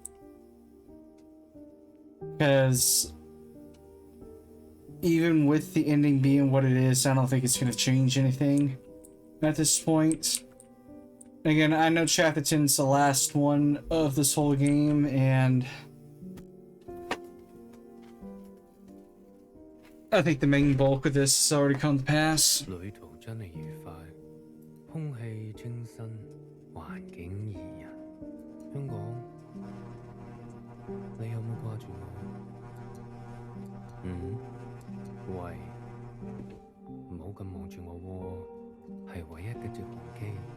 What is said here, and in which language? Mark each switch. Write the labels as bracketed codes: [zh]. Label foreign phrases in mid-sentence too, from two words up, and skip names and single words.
[en] Because even with the ending being what it is, I don't think it's gonna change anything at this point. Again, I know Chapter 10 is the last one of this whole game, and I think the main bulk of this has already come to pass. [yue] 旅途真係愉快，空氣清新，環境宜人。香港，你有冇掛住我？喂，唔好咁望住我喎，係唯一嘅接航機。